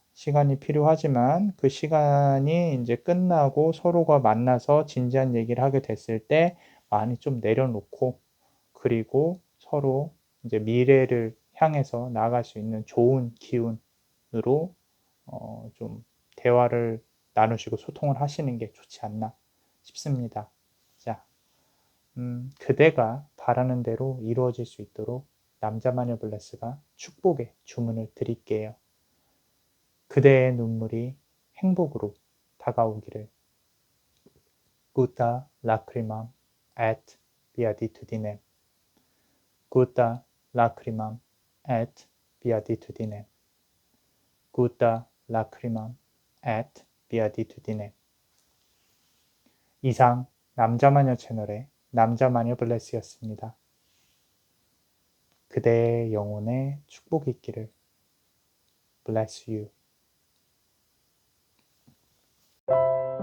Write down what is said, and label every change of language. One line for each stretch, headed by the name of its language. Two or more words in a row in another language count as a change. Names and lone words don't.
Korean: 시간이 필요하지만 그 시간이 이제 끝나고 서로가 만나서 진지한 얘기를 하게 됐을 때 많이 좀 내려놓고 그리고 서로 이제 미래를 향해서 나아갈 수 있는 좋은 기운으로 좀 대화를 나누시고 소통을 하시는 게 좋지 않나 싶습니다. 자, 그대가 바라는 대로 이루어질 수 있도록 남자마녀 블레스가 축복의 주문을 드릴게요. 그대의 눈물이 행복으로 다가오기를.
Latin: Gutta lacrimam et beatitudinem. Gutta lacrimam et beatitudinem. Gutta lacrimam et beatitudinem.
Korean: 이상 남자마녀 채널의 남자마녀 블레스였습니다. 그대의 영혼에 축복이 있기를.
English: Bless you.